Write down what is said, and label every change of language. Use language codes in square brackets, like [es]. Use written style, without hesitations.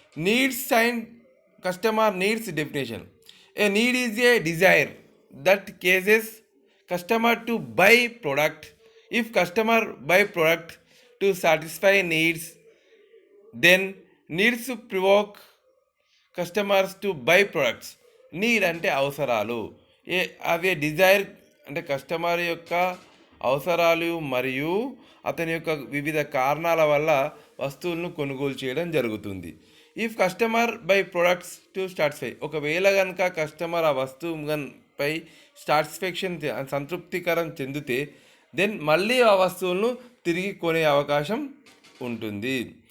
[en] Needs and customer needs definition. A need is a desire that causes customer to buy product. If customer buy product to satisfy needs, then needs to provoke customers to buy products. [te] Need అంటే అవసరాలు, అదే Dzire అంటే customer యొక్క అవసరాలు మరియు అతని యొక్క వివిధ కారణాల వల్ల వస్తువులను కొనుగోలు చేయడం జరుగుతుంది. [en] if customer buy products to satisfy, [te] ఒకవేళ కనుక కస్టమర్ ఆ వస్తువు పై సాటిస్ఫాక్షన్ సంతృప్తికరం చెందితే దెన్ మళ్ళీ ఆ వస్తువులను తిరిగి కొనే అవకాశం ఉంటుంది.